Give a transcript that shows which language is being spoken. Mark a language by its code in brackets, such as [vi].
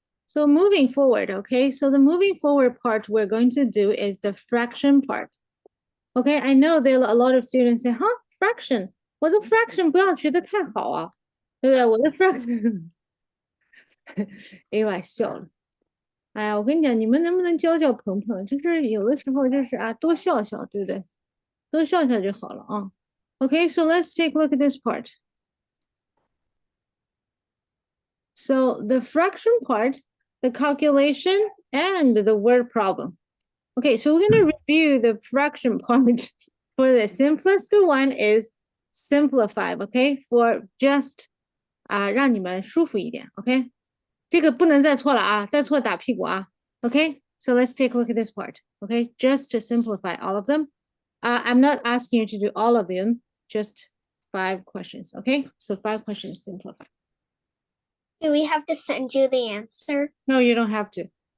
[en] So moving forward, okay? So the moving forward part we're going to do is the fraction part. Okay, I know there are a lot of students say, huh, fraction, [zh] 我的 fraction 不要学得太好啊，对不对？我的 fraction ，Ava 笑了。哎呀，我跟你讲，你们能不能教教鹏鹏？就是有的时候就是啊，多笑笑，对不对？多笑笑就好了啊。 [en] Okay, so let's take a look at this part. So the fraction part, the calculation, and the word problem. Okay, so we're going to review the fraction part. For the simplest one is simplify, okay? For just [zh] 让你们舒服一点 okay? 这个不能再错了啊，再错打屁股啊 okay? [en] So let's take a look at this part, okay? Just to simplify all of them. I'm not asking you to do all of them, just 5 questions, okay? So 5 questions, simplify. Do we have to send you the answer? No, you don't have to.